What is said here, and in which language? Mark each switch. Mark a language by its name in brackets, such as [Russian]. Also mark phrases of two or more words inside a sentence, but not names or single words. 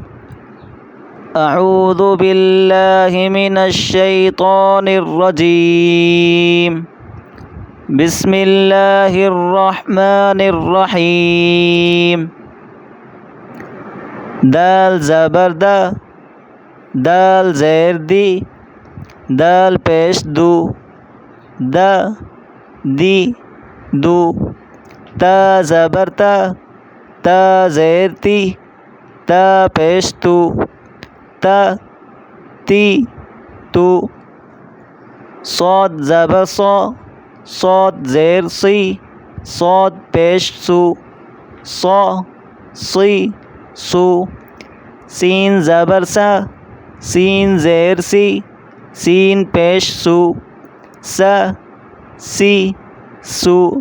[Arabic] اعوذ باللہ من الشیطان الرجیم، بسم اللہ الرحمن الرحیم۔ [Urdu] دال زبر دا، دال زیر دی، دال پیش دو، دا دی دو، تا زبر تا، تا زیر تی، تا پیش تو، تا تی تو، صاد زبر صا، صاد زیر سی، صاد پیش سو، صا سی سو، سین زبر سا، سین زیر سی، سین پیش سو، سا سی سو،